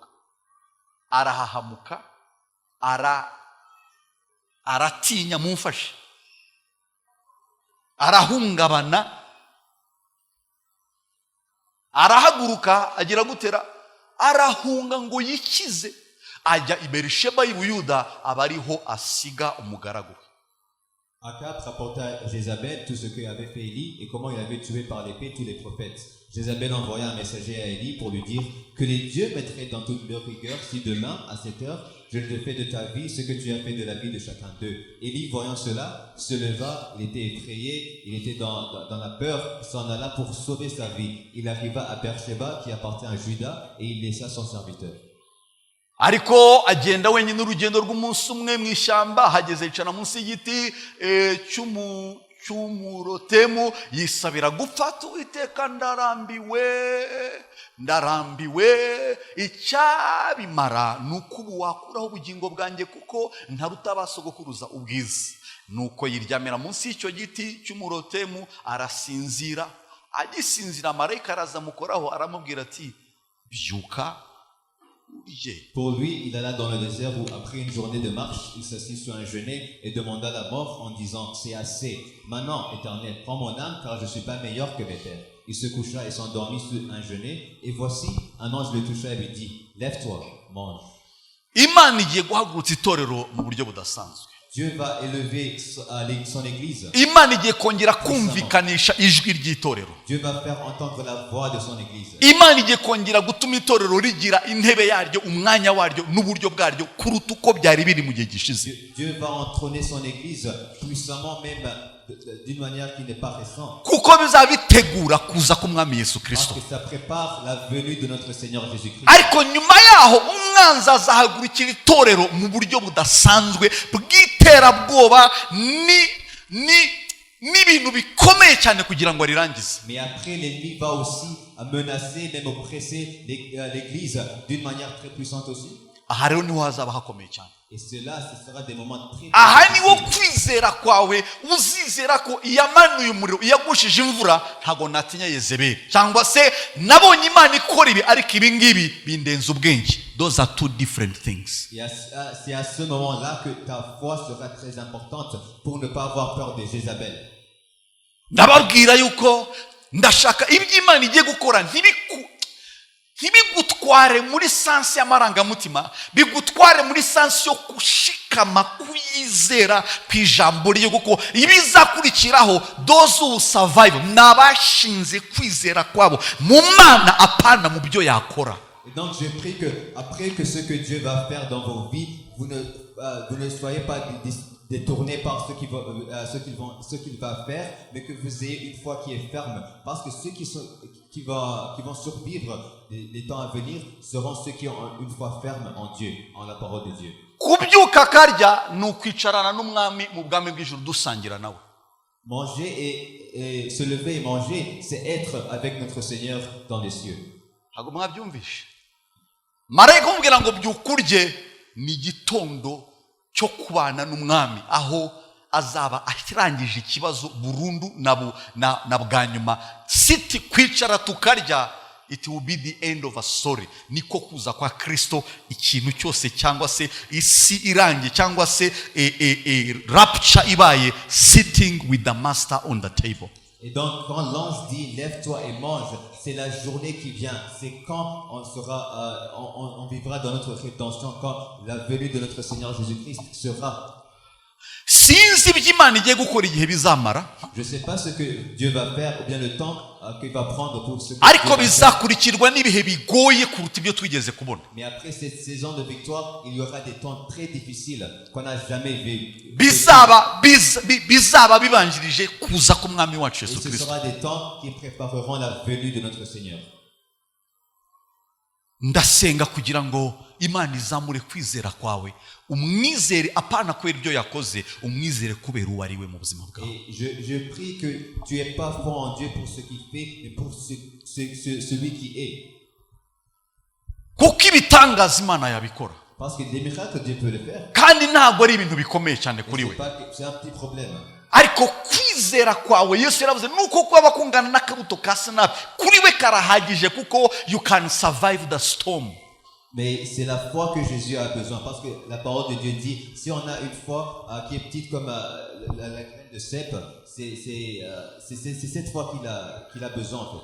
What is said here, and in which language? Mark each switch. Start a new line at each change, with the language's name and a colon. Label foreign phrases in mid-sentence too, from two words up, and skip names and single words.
Kinyarwanda: Arahahamuka, aratinya, mumfashe, arahungabana, arahaguruka, agira gutera, arahunga ngo yikize, ajya i Berisheba y'i Buyuda, aba ariho asiga umugaragu.
French: Akab rapporta à Jézabel tout ce qu'avait fait Élie et comment il avait tué par l'épée tous les prophètes. Jézabel envoya un messager à Élie pour lui dire que les dieux mettraient dans toute leur rigueur si demain, à cette heure, je ne te fais de ta vie ce que tu as fait de la vie de chacun d'eux. Élie, voyant cela, se leva, il était effrayé, il était dans la peur, s'en alla pour sauver sa vie. Il arriva à Beersheba qui appartient à Juda et il laissa son serviteur.
Kinyarwanda: Ariko agenda wenyine urugendo rw'umunsi umwe mu ishyamba, hageze yicara munsi y'igiti cy'umurotemu, yisabira gupfa. Uwiteka, ndarambiwe, icyabimara ni uko ubu wakuraho ubugingo bwanjye kuko ntaruta abasogokuruza ubwiza. Nuko yiryamira munsi y'icyo giti cy'umurotemu arasinzira. Agisinzira marayika araza amukoraho aramubwira ati byuka.
French: Pour lui, il alla dans le désert où, après une journée de marche, il s'assit sur un genêt et demanda la mort en disant: c'est assez. Maintenant, Éternel, prends mon âme, car je ne suis pas meilleur que mes pères. Il se coucha et s'endormit sur un genêt, et voici, un ange le toucha et lui dit: lève-toi, mange.
Kinyarwanda: Imana igiye guhagurutsa itorero mu buryo budasanzwe.
French: Dieu va élever son église.
Kinyarwanda: Imana igiye kongera kumvikanisha ijwi ry'itorero.
French: Dieu va faire entendre la voix de son église.
Kinyarwanda: Imana igiye kongera gutuma itorero rigira intebe yaryo, umwanya waryo n'uburyo bwaryo kuruta uko byari biri mu gihe gishize.
French: Dieu va entronner son église puissamment, même d'une manière qui n'est pas récente.
Kinyarwanda: Kuko bizabitegura kuza k'umwami Yesu Kristo.
French: Parce que ça prépare la venue de notre Seigneur Jésus-Christ.
Kinyarwanda: Ariko nyuma yaho umwanzi azahagurukira itorero mu buryo budasanzwe bw'iterabwoba n'ibintu bikomeye cyane kugira ngo arirangize.
French: Mais après, l'ennemi va aussi menacer, même oppresser l'église d'une manière très puissante aussi.
Kinyarwanda: Aha rero niho hazaba hakomeye cyane.
French: Et cela, ce sera des moments très
Kinyarwanda: Aha niwo kwizera kwawe uzizera ko iyamanuye umuriro, iyagushije imvura, ntago natinya Yezebeli, cyangwa se nabonye Imana ikora ibi ariko ibi ngibi bindenza ubwenge.
English: Those are two different things.
French: C'est à ce moment-là que ta foi sera très importante pour ne pas avoir peur de Jézabel.
Kinyarwanda: Ndababwira yuko ndashaka ibyo Imana igiye gukora ntibigutware muri sansi y'amarangamutima, bigutware muri sansi yo gushikama kuyizera ku ijambo rye, kuko ibizakurikiraho
English: those who survive
Kinyarwanda: n'abashinze kwizera kwabo mu Mana apana mu byo yakora.
French: Et donc je prie que après que ce que Dieu va faire dans vos vies, vous ne soyez pas détournés par ce qu'il va faire, mais que vous ayez une foi qui est ferme, parce que ceux qui vont survivre les temps à venir seront ceux qui ont une foi ferme en Dieu, en la parole de Dieu.
Kinyarwanda: Kubyuka karya ni ukwicarana n'umwami mu bwami bw'ijuru dusangira nawe.
French: Manger et se lever et manger, c'est être avec notre Seigneur dans les cieux.
Kinyarwanda: Ntabwo mwabyumvishe. Marayika umubwira ngo byukurye ni igitondo cyo kubana n'umwami, aho azaba akirangije ikibazo burundu na bwa nyuma. Siti kwicara tukarya,
English: it will be the end of a story.
Kinyarwanda: Niko kuza kwa Kristo, ikintu cyose cyangwa se isi irangiye cyangwa se rapture ibaye,
English: sitting with the master on the table.
French: Et donc, quand l'ange dit lève-toi et mange, c'est la journée qui vient. C'est quand on vivra dans notre rédemption, quand la venue de notre Seigneur Jésus-Christ sera.
Kinyarwanda: Sinzi ibyo Imana igiye gukora igihe bizamara.
French: Je ne sais pas ce que Dieu va faire ou bien le temps qu'il va prendre pour ce que
Kinyarwanda: ariko bizakurikirwa n'ibihe bigoye kuruta ibyo twigeze kubona.
French: Mais après cette saison de victoire, il y aura des temps très difficiles qu'on n'a jamais vu.
Kinyarwanda: Bizaba bibanjirije kuza k'umwami wacu Yesu Kristo.
French: Ce sera des temps qui prépareront la venue de notre Seigneur.
Kinyarwanda: Ndasenga kugira ngo imana izamure kwizera kwawe umwizere apana kubera ibyo yakoze umwizere kubera uwo ari we mu buzima bwawe.
French: Et je prie que tu n'es pas fort en Dieu pour ce qu'il fait, mais pour celui qui est.
Kinyarwanda: Kuko ibitangaza imana yabikora.
French: Parce que des miracles, Dieu peut le faire.
Kinyarwanda: Kandi ntabwo ari ibintu bikomeye cyane kuri we.
French: C'est un petit problème.
Kinyarwanda: Ariko kwizera kwawe Yesu yaravuze nuko kwaba kungana n'akabuto ka sinapi kuri we karahagije kuko
English: you can survive the storm.
French: Mais c'est la foi que Jésus a besoin, parce que la parole de Dieu dit, si on a une foi qui est petite comme la graine de cèpe, c'est cette foi qu'il a besoin en fait.